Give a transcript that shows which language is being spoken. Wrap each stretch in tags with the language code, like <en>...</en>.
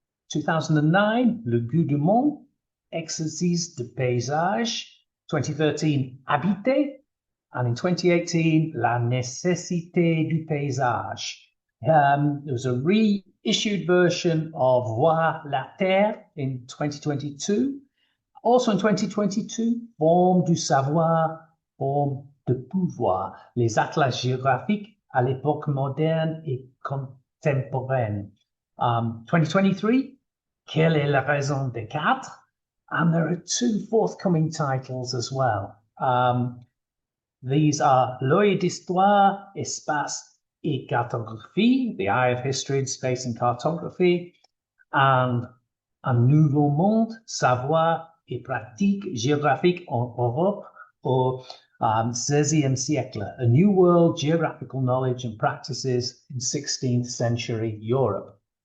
<fr>2009, Le Goût du Monde, Exercice de Paysage. 2013, Habiter.</fr> <en>And in</en> <fr>2018, La Nécessité du Paysage.</fr> <en>There was a reissued version of Voir la Terre in 2022. Also in</en> <fr>2022, Forme du Savoir, Forme de Pouvoir, les atlas géographiques à l'époque moderne et contemporaine. 2023, Quelle est la raison des quatre?</fr> <en>And there are two forthcoming titles as well. These are L'œil d'histoire, espace et cartographie, the eye of history, space and cartography, and Un nouveau monde, savoir et pratique géographique en Europe au XVIe siècle, a new world, geographical knowledge and practices in 16th century Europe.</en>